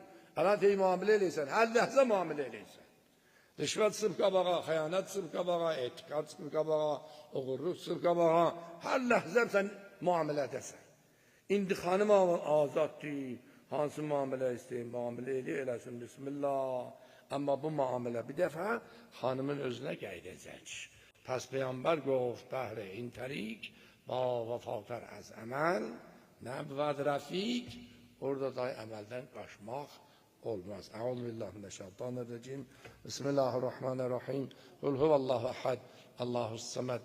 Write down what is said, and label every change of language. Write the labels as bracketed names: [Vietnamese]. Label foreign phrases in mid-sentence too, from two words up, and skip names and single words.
[Azerbaijani] Ələt ey müamilə eləysən, hər ləhzə müamilə eləysən. Rişvət sırf qabağa, xəyanət sırf qabağa, etiqad sırf qabağa, uğurluq sırf qabağa, hər ləhzə sən müamilə edəsən. İndi xanım azaddır, hansı müamilə istəyim, müamilə eləsin, bismillah. Amma bu müamilə bir dəfə xanımın özünə qeyd edəcək. [Persian] پس پیامبر گفت بهر این طریق با وفاتر از عمل نبود رفیق [Azerbaijani] orada da əməldən qaçmaq olmaz. [Arabic] أعوذ بالله من الشيطان الرجيم. بسم الله الرحمن الرحيم. قل هو الله أحد. الله الصمد.